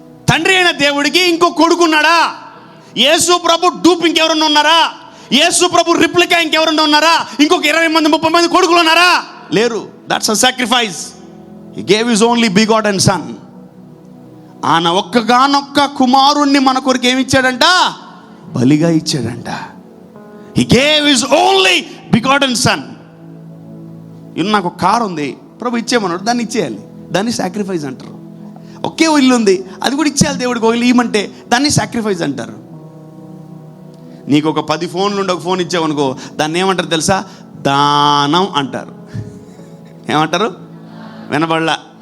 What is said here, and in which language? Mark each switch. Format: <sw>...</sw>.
<te>తండ్రి అయిన దేవుడికి ఇంకో కొడుకున్నాడా? యేసు ప్రభు డూప్ ఇంకెవరన్నా ఉన్నారా? యేసు ప్రభు రిప్లికా ఇంకెవరన్నా ఉన్నారా? ఇంకొక 20 మంది 30 మంది కొడుకులు ఉన్నారా? లేరు.</te> <en>That's a sacrifice. He gave his only begotten son.</en> <te>ఆయన ఒక్కగానొక్క కుమారుణ్ణి మన కొరకు ఏమి ఇచ్చాడంట? బలిగా ఇచ్చాడంట.</te> <en>He gave his only begotten son.</en> <te>నాకు ఒక కారు ఉంది, ప్రభు ఇచ్చేయమన్నాడు, దాన్ని ఇచ్చేయాలి. దాన్ని సాక్రిఫైస్ అంటారు. ఒకే ఇల్లు ఉంది, అది కూడా ఇచ్చేయాలి దేవుడికి. ఒక ఇల్లు ఇవ్వమంటే దాన్ని సాక్రిఫైస్ అంటారు. నీకు ఒక 10 ఫోన్లు ఉండి ఒక ఫోన్ ఇచ్చావనుకో, దాన్ని ఏమంటారు తెలుసా? దానం అంటారు. ఏమంటారు? వినబడలా?</te>